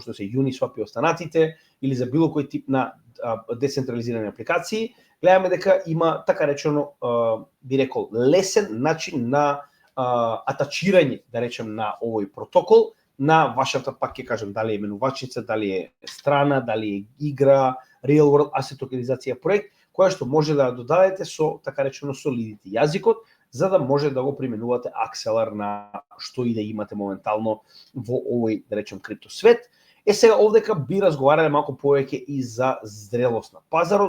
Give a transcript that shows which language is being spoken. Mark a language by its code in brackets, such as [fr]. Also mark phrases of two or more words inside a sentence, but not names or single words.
[mk] што се Uniswap и останатите, или за било кој тип на децентрализирани апликации, гледаме дека има, така речено, би рекол, лесен начин на атачирање, да речем, на овој протокол, на вашата, пак ќе кажем, дали е менувачница, дали е страна, дали е игра, [en] real world asset [mk] токенизација проект, која што може да додадете со, така речено, Solidity јазикот, за да може да го применувате Axelar на што и да имате моментално во овој, да речем, криптосвет. Сега овдека би разговарале малку повеќе и за зрелост на пазарот.